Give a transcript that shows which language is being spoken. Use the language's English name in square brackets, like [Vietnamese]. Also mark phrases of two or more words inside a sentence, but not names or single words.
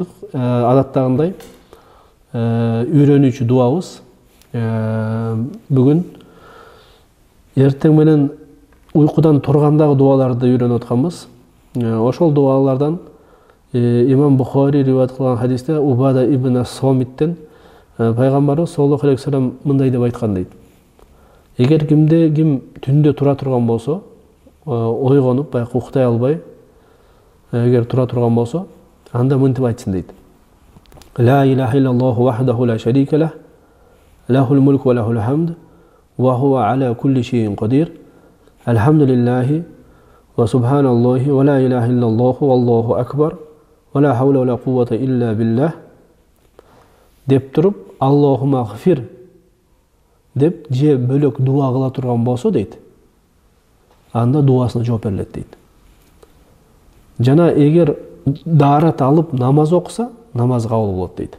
[Kyrgyz] Адаттагындай үйрөнүүчү дуабыз бүгүн эртең менен уйкудан тургандагы дуаларды үйрөнүп атканбыз. Ошол дуалардан имам Бухари риваят кылган хадисте Убада ибн Самиттен пайгамбарыбыз [Arabic] صلى الله عليه وسلم [Kyrgyz] мындай деп айткан дейт. Эгер кимде ким түндө тура турган болсо, ойгонуп, баягы уктай албай, эгер тура турган болсо, анда мынтип айтсын дейт. [Arabic] لا إله إلا الله وحده لا شريك له له الملك وله الحمد وهو على كل شيء قدير الحمد لله وسبحان الله ولا إله إلا الله والله أكبر ولا حول ولا قوة إلا بالله [Kyrgyz] деп туруп [Arabic] اللهم اغفر [Kyrgyz] деп же бөлөк дуа кыла турган болсо дейт, анда дуасына жооп берилет дейт. Жана эгер даарат алып намаз окуса, намаз кабыл болот дейт.